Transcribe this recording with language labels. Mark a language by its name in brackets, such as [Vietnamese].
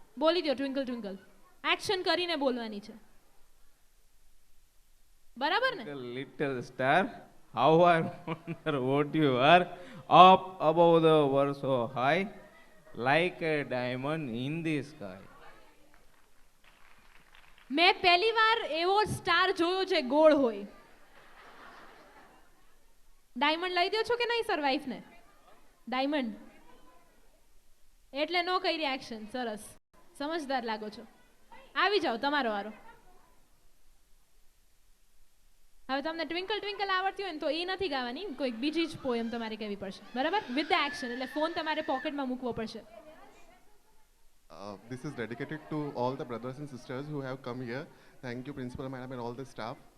[Gujarati] બોલી દો twinkle twinkle, action કરીને બોલવાની છે, બરાબર ને? [English] Little star, how I wonder what you are, up above the world so high, like a diamond in the sky. [Gujarati] મેં પહેલી વાર એવો સ્ટાર જોયો છે ગોળ હોય। ડાયમંડ લઈ દો છો કે નહીં સર વાઈફ ને? ડાયમંડ એટલે નો કરી એક્શન। સરસ, સમજદાર લાગો છો। આવી જાઓ, તમારો વારો। હવે તમને ટ્વિંકલ ટ્વિંકલ આવડતી હોય ને તો એ નથી ગાવાની, કોઈક બીજી જ પોયમ તમારે કહેવી પડશે, બરાબર? વિથ ધ એક્શન, એટલે ફોન તમારે પોકેટમાં મૂકવો પડશે। [English] This is dedicated to all the brothers and sisters who have come here. Thank you, Principal Madam and all the staff.